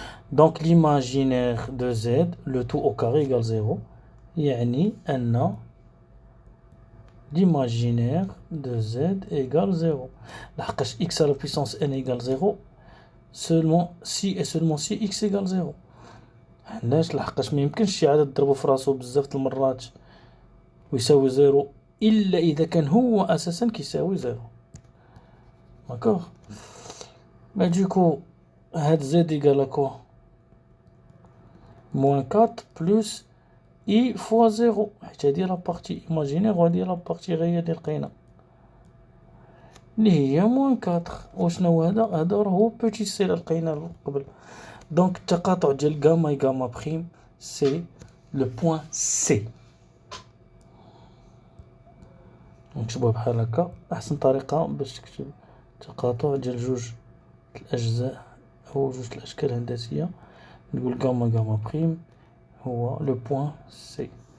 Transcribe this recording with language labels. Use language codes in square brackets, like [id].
[fr] Donc l'imaginaire de Z, le tout au carré égale 0. [ar] يعني أن [fr] l'imaginaire de Z égale 0. [ar] لحقاش [fr] x à la puissance n égale 0 seulement si et seulement si x égale 0. [ar] علاش؟ لحقاش ما يمكنش شي عدد تضربو في راسو بزاف المرات ويساوي 0 إلا إذا كان هو أساسا كيساوي 0. [fr] d'accord. Mais du coup هاد Z égale à quoi? moins 4 plus I fois 0. هذه la partie imaginaire وهذه la partie réelle [ar] اللي لقينا اللي هي [fr] moins 4. [ar] وشنو هذا راهو بوتي سي اللي لقينا قبل. دونك التقاطع ديال غاما اي غاما بريم سي لو بوين سي. نكتبوها بحال هكا. احسن طريقه باش تكتب تقاطع ديال جوج الاجزاء او جوج الاشكال الهندسيه نقول غاما غاما بريم هو le point C.